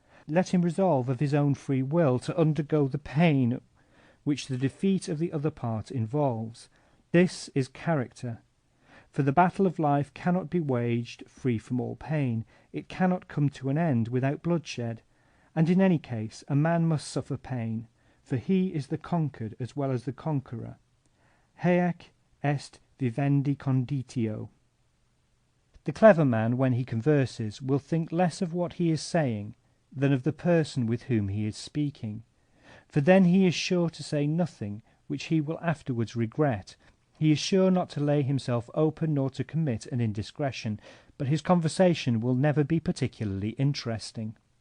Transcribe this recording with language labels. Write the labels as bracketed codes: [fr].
[en] Let him resolve of his own free will to undergo the pain which the defeat of the other part involves. This is character. For the battle of life cannot be waged free from all pain. It cannot come to an end without bloodshed, and in any case a man must suffer pain, for he is the conquered as well as the conqueror. [la] Haec est vivendi conditio. [en] The clever man, when he converses, will think less of what he is saying than of the person with whom he is speaking, for then he is sure to say nothing which he will afterwards regret. He is sure not to lay himself open nor to commit an indiscretion, but his conversation will never be particularly interesting.